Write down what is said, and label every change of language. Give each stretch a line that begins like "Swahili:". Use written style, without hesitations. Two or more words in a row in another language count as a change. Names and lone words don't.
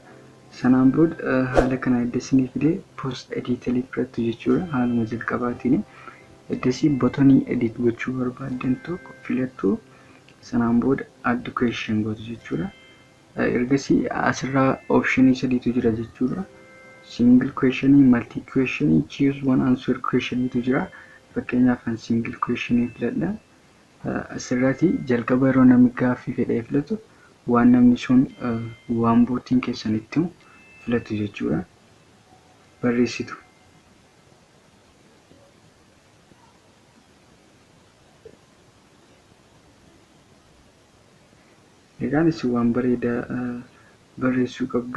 Oromo: Sanaan booda haala kana edda isiniif fidee
English: post editorii
Oromo: filattu jechuudha. Haaluma jalqabaatiin eddasii
English: buttonii edit
Oromo: gochuu barbaadan tokko filattu. Sanaan booda
English: add question
Oromo: gootu jechuudha. ergasii asirraa optionii sadiitu jira jechuudha.
English: Single question, multi question, choose one answer question
Oromo: tu jira. Fakkeenyaaf an single question filadha. Asirratti jalqaba yeroo namni gaaffii fedhee filatu waan namni sun waan bootiin keessanitti filatu jechuudha. Barreessitu. Egaan isin waan bareedaa barreessuu qabdu.